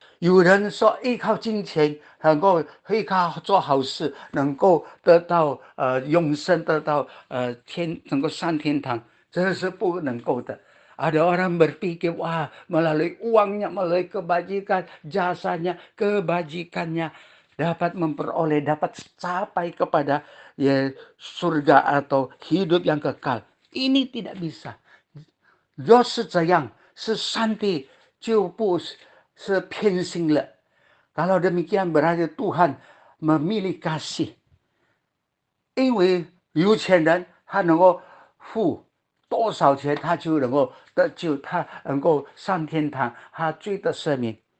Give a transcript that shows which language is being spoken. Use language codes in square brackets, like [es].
[zh] 有人说依靠金钱能够依靠做好事能够得到永生，得到能够上天堂，这是不能够的。 [id] Ada orang berpikir, wah melalui uangnya, melalui kebajikan, jasanya, kebajikannya dapat memperoleh, dapat capai kepada surga atau hidup yang kekal. Ini tidak bisa. [zh] 若是这样，是上帝就不是偏心了。 [id] Kalau demikian berarti Tuhan memilih kasih， [zh] 因为有钱人他能够付多少钱，他就能够得救，他能够上天堂，他罪得赦免。